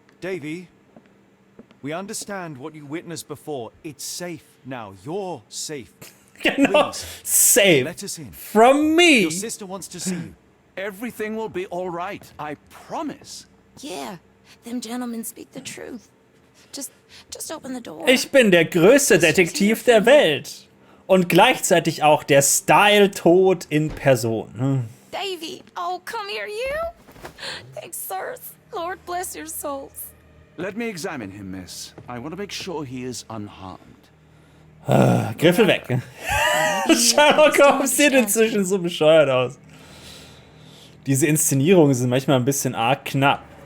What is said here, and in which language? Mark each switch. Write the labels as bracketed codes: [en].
[en] Davy, we understand what you witnessed before. It's safe now. You're safe. [de] Genau. [en] Please, Save let us in. from me. Your sister wants to see you. Everything will be all right. I promise. Yeah, them gentlemen speak the truth. Just open the door. [de] Ich bin der größte Detektiv der Welt. Und gleichzeitig auch der Style-Tod in Person. [en] Davy, oh, come here, you. Thanks, sirs. Lord bless your souls. Let me examine him, miss. I want to make sure he is unharmed. [de] Griffel weg. Sherlock Holmes sieht inzwischen so bescheuert aus. Diese Inszenierungen sind manchmal ein bisschen arg knapp.